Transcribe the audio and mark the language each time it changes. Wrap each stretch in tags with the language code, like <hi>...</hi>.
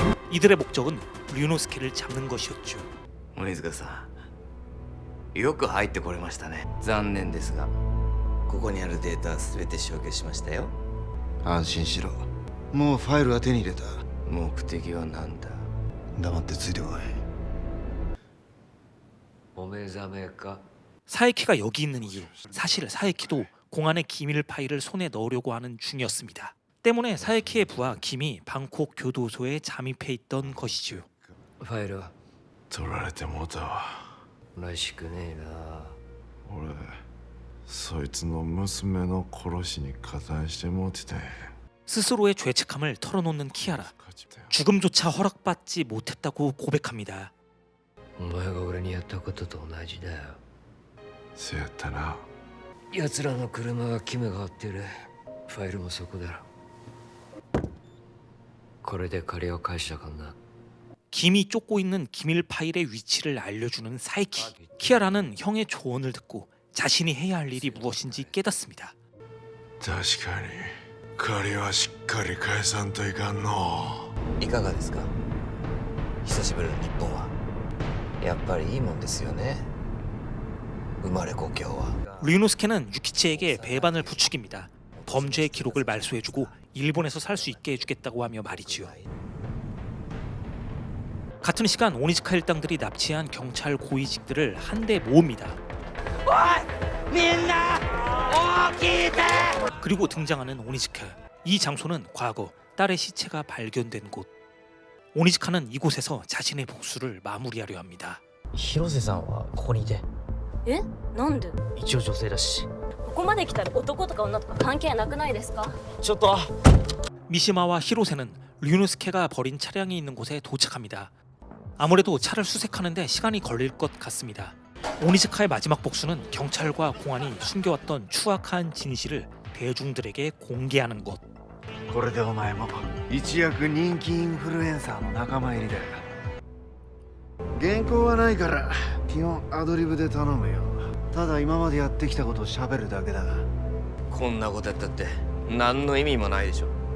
<ko>이들의 목적은 류노스케를 잡는 것이었죠.</ko> <ja>鬼塚さん、よく入ってこれましたね。残念ですが、ここにあるデータは全て消去しましたよ。安心しろ。もうファイルは手に入れた。目的は何だ。黙ってついてこい。お目覚めか。</ja> <ko>사에키가 여기 있는 이유, 사실 사에키도 공안의 기밀 파일을 손에 넣으려고 하는 중이었습니다. 때문에 사에키의 부하 김이 방콕 교도소에 잠입해 있던 것이죠.</ko> <ja>ファイルは取られてもうたわ。らしくねえな。俺そいつの娘の殺しに加担してもうてて。</ja> <ko>스스로의 죄책감을 털어놓는 키아라. 죽음조차 허락받지 못했다고 고백합니다.</ko> <ja>お前が俺にやったことと同じだよ。せやったな。奴らの車はキムが追ってる。ファイルもそこだろ。これで借りを返したかな。</ja> <ko>김이 쫓고 있는 기밀 파일의 위치를 알려주는 사에키. 키아라는 형의 조언을 듣고 자신이 해야 할 일이 무엇인지 깨닫습니다.</ko> <ja>確かに借りはしっかり返さんといかんの。いかがですか。久しぶりの日本はやっぱりいいもんですよね。生まれ故郷は。</ja> <ko>류노스케는 유키치에게 배반을 부추깁니다. 범죄의 기록을 말소해주고 일본에서 살 수 있게 해주겠다고 하며 말이지요. 같은 시간 오니지카 일당들이 납치한 경찰 고위직들을 한데 모읍니다. 그리고 등장하는 오니지카. 이 장소는 과거 딸의 시체가 발견된 곳. 오니지카는 이곳에서 자신의 복수를 마무리하려 합니다.</ko> <ja>広瀬さんはここにいて。え、なんで？一応女性だし。ここまで来たら男とか女とか関係なくないですか？ちょっと。</ja> <ko>미시마와 히로세는 류노스케가 버린 차량이 있는 곳에 도착합니다. 아무래도 차를 수색하는데 시간이 걸릴 것 같습니다. 오니지카의 마지막 복수는 경찰과 공안이 숨겨왔던 추악한 진실을 대중들에게 공개하는 것.</ko> <ja>これでお前も一躍人気インフルエンサーの仲間入りだよ。原稿はないから基本アドリブで頼むよ。ただ今までやってきたことを喋るだけだ。こんなことやったって何の意味もないでしょ。</ja>